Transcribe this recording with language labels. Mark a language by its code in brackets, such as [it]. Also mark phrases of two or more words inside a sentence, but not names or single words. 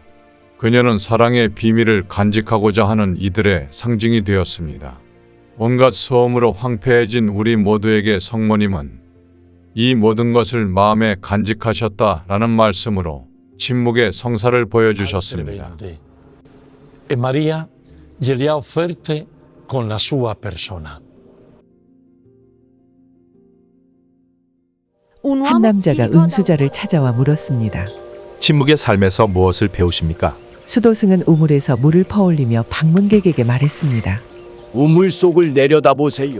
[ko] 그녀는 사랑의 비밀을 간직하고자 하는 이들의 상징이 되었습니다. 온갖 소음으로 황폐해진 우리 모두에게 성모님은 이 모든 것을 마음에 간직하셨다라는 말씀으로 침묵의 성사를 보여주셨습니다. [it] E Maria glieli ha offerte con la sua persona. [ko] 한 남자가 은수자를 찾아와 물었습니다. 침묵의 삶에서 무엇을 배우십니까? 수도승은 우물에서 물을 퍼올리며 방문객에게 말했습니다. 우물 속을 내려다보세요.